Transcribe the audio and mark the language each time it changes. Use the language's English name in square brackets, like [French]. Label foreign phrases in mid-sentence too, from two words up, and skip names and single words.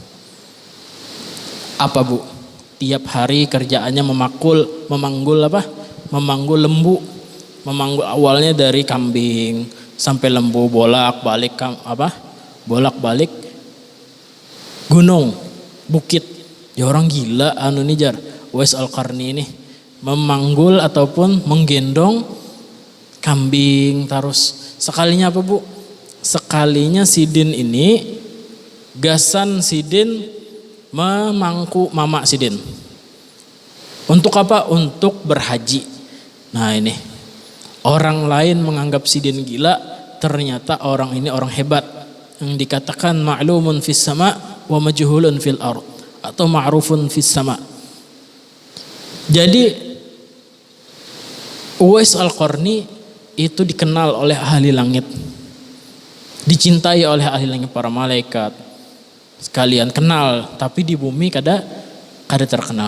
[Indonesian] Apa, Bu? Tiap hari kerjaannya memanggul lembu. Memanggul awalnya dari kambing sampai lembu, bolak-balik gunung, bukit. Ya orang gila nih jar Uwais Al-Qarni ini, memanggul ataupun menggendong kambing terus. Sekalinya apa, Bu? [Banjar] Sekalinya sidin ini gasan Sidin memangku mama Sidin. [Indonesian] Untuk apa? Untuk berhaji. Nah ini, orang lain menganggap Sidin gila, ternyata orang ini orang hebat. [Arabic] Yang dikatakan معلوم في السماء ومجهول في الأرض, atau معروف في السماء. [Indonesian] Jadi Uwais Al-Qarni itu dikenal oleh ahli langit, dicintai oleh ahli langit, para malaikat sekalian kenal, tapi di bumi kada terkenal.